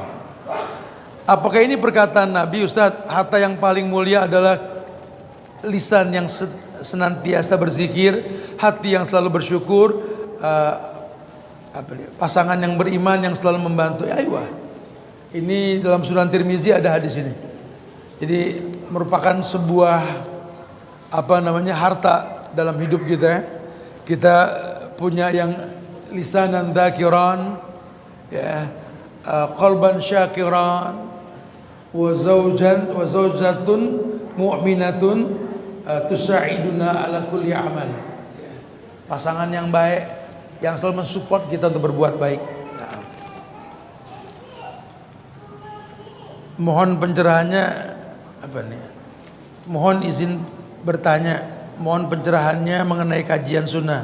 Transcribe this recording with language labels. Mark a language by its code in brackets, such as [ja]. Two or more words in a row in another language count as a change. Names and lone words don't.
[id] Apakah ini perkataan Nabi Ustadz, harta yang paling mulia adalah lisan yang senantiasa berzikir, hati yang selalu bersyukur, pasangan yang beriman yang selalu membantu. Ayo, ini dalam Sunan Tirmizi ada hadis ini. Jadi merupakan sebuah harta dalam hidup kita. Kita punya yang [ar] لسانا ذاكرا, [id] ya, [ar] قلبا شاكرا وزوجة مؤمنة تساعدنا على كل عمل. [id] Pasangan yang baik yang selalu mensupport kita untuk berbuat baik. Mohon pencerahannya mohon izin bertanya, mohon pencerahannya mengenai kajian sunnah.